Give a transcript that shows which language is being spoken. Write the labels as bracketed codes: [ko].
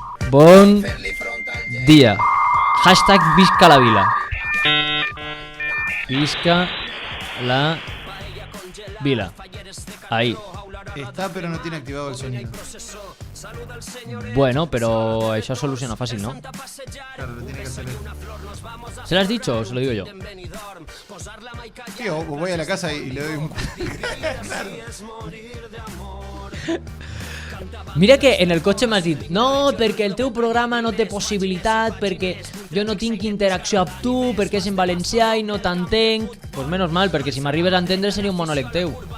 [ca] Bon dia. Hashtag visca la Vila. Visca la Vila. Ahí. [es] Está, pero no tiene activado el sonido. [ca] Bueno, pero això soluciona fàcil, ¿no? [es] Claro, lo tiene que hacer él. ¿Se lo has dicho o se lo digo yo? Sí, o voy a la casa y le doy un... [ca] Mira que en el cotxe m'has dit no, perquè el teu programa no té possibilitat, perquè jo no tinc interacció amb tu, perquè és en valencià i no t'entenc. [es] Pues menos mal, [ca] perquè si m'arribes a entendre seria un monòleg teu.